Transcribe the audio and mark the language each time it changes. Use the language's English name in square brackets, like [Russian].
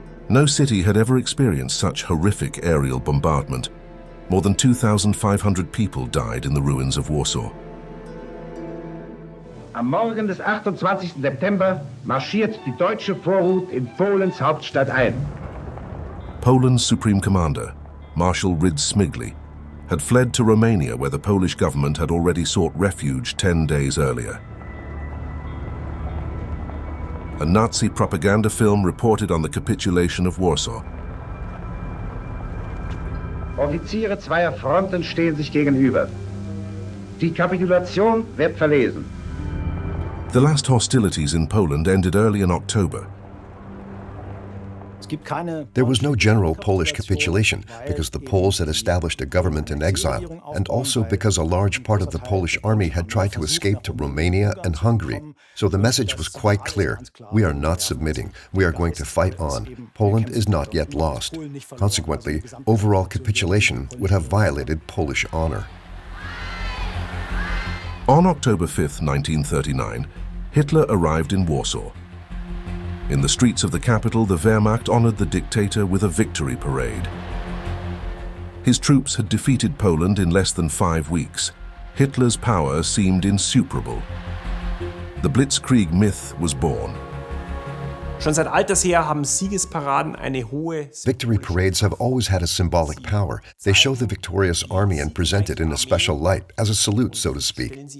[English] No city had ever experienced such horrific aerial bombardment. More than 2,500 people died in the ruins of Warsaw. [German] Am Morgen des 28. September marschiert die deutsche Vorhut in Polens Hauptstadt ein. [English] Poland's Supreme Commander, Marshal Rydz Smigli, had fled to Romania where the Polish government had already sought refuge 10 days earlier. A Nazi propaganda film reported on the capitulation of Warsaw. [German] Offiziere zweier Fronten stehen sich gegenüber. Die Kapitulation wird verlesen. [English] The last hostilities in Poland ended early in October. There was no general Polish capitulation because the Poles had established a government in exile, and also because a large part of the Polish army had tried to escape to Romania and Hungary. So the message was quite clear. We are not submitting. We are going to fight on. Poland is not yet lost. Consequently, overall capitulation would have violated Polish honor. On October 5, 1939, Hitler arrived in Warsaw. In the streets of the capital, the Wehrmacht honored the dictator with a victory parade. His troops had defeated Poland in less than 5 weeks. Hitler's power seemed insuperable. The Blitzkrieg myth was born. [German] Schon seit alters her haben Siegesparaden eine hohe [English] Victory parades have always had a symbolic power. They show the victorious army and present it in a special light, as a salute, so to speak.